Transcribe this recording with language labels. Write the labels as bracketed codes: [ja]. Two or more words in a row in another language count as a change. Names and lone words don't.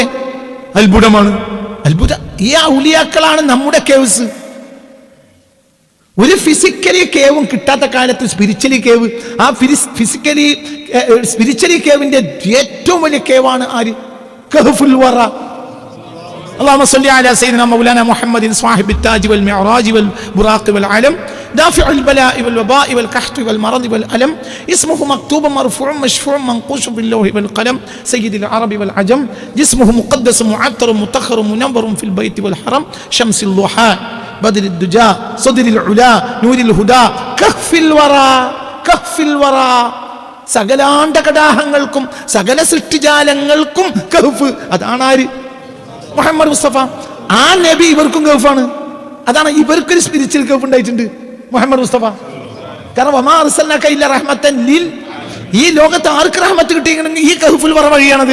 [ml] ഔലിയാക്കൾ എന്നും ലോകത്തെ അത്ഭുതമാണ്. ഈ ഔലിയാക്കളാണ് നമ്മുടെ കേവ്സ്. ഒരു [en] physically cave [ml] കിട്ടാത്ത കാലത്ത് [en] spiritually cave, [ml] ആ [en] spiritually cave [ml] ഏറ്റവും വലിയ കേവാണ് ആര്? [ar] كهف الورى. اللهم صل على سيدنا مولانا محمد صاحب التاج والمعراج والبراق والعلم دافع البلاء والوباء والقحط والمرض والألم اسمه مكتوب مرفوع مشفوع منقوش باللوح والقلم سيد العرب والعجم جسمه مقدس معطر مطهر منور في البيت والحرم شمس الضحى بدر الدجى صدر العلا نور الهدى كهف الورى كهف الورى [ml] സകലാണ്ടകടാഹങ്ങൾക്കും സകല സൃഷ്ടിജാലങ്ങൾക്കും കഹ്ഫ്. അതാണ് ആര്? മുഹമ്മദ് മുസ്തഫ. ആ നബി ഇവർക്കും കഹ്ഫാണ്. അതാണ് ഇവർക്കൊരു സ്പിരിച്വൽ കഹ്ഫ് ഉണ്ടായിട്ടുണ്ട് മുഹമ്മദ് മുസ്തഫ. കാരണം [ar] وما أرسلناك إلا رحمة لل, [ml] ഈ ലോകത്ത് ആർക്ക് റഹ്മത്ത് കിട്ടിയെങ്കിൽ ഈ [ar] كهف الورى [ml] വഴിയാണത്.